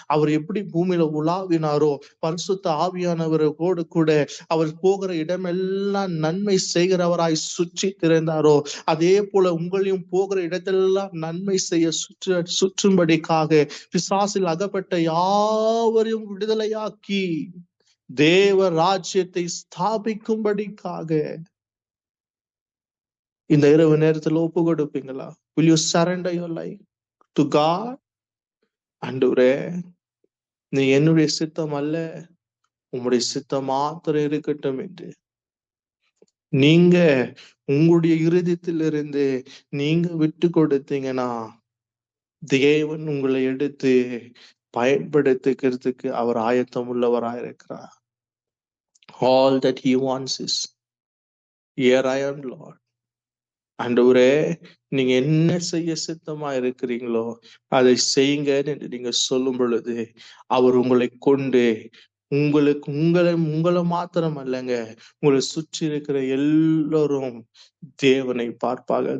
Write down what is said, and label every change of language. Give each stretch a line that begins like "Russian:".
Tamil: அவர் எப்படி பூமியில உலாவினாரோ, பரிசுத்த ஆவியானவரோடு கூட அவர் போகிற இடமெல்லாம் நன்மை செய்கிறவராய் சுற்றி திறந்தாரோ, அதே போல உங்களையும் போகிற இடத்திலெல்லாம் நன்மை செய்ய சுற்றும்படிக்காக பிசாசில் அகப்பட்ட யாவரையும் விடுதலையாக்கி தேவ ராஜ்யத்தை ஸ்தாபிக்கும்படிக்காக இந்த இரவு நேரத்துல ஒப்பு கொடுப்பீங்களா?
English: Will you surrender your life to God?
Tamil: ஆண்டவரே, நீ என்னுடைய சித்தம் அல்ல, உம்முடைய சித்தம் மாத்திரம் இருக்கட்டும் என்று நீங்க உங்களுடைய இருதயத்திலிருந்து நீங்க விட்டு கொடுத்தீங்கன்னா தேவன் உங்களை எடுத்து பயன்படுத்திக்கிறதுக்கு அவர் ஆயத்தம் உள்ளவராயிருக்கிறார்.
English: All that he wants is, here I am Lord.
Tamil: ஆண்டவரே, நீங்க என்ன செய்ய சித்தமா இருக்கிறீங்களோ அதை செய்யுங்க என்று நீங்க சொல்லும் பொழுது அவர் உங்களை கொண்டு உங்களை மாத்திரம் அல்லங்க, உங்களை சுற்றி இருக்கிற எல்லாரும் தேவனை பார்ப்பாங்க.